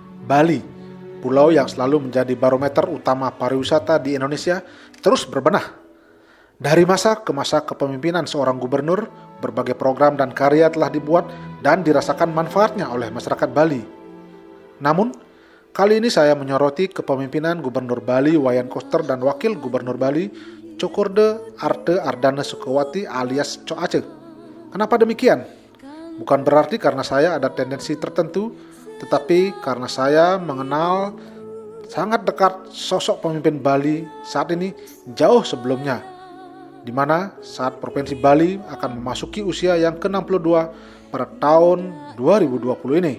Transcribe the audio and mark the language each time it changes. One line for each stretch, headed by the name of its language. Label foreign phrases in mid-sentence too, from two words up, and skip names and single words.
Indonesian: Bali, pulau yang selalu menjadi barometer utama pariwisata di Indonesia, terus berbenah. Dari masa ke masa kepemimpinan seorang gubernur, berbagai program dan karya telah dibuat dan dirasakan manfaatnya oleh masyarakat Bali. Namun, kali ini saya menyoroti kepemimpinan Gubernur Bali Wayan Koster dan Wakil Gubernur Bali Cokorde Arte Ardana Sukawati alias Cok Aceh. Kenapa demikian? Bukan berarti karena saya ada tendensi tertentu, tetapi karena saya mengenal sangat dekat sosok pemimpin Bali saat ini jauh sebelumnya, di mana saat Provinsi Bali akan memasuki usia yang ke-62 pada tahun 2020 ini.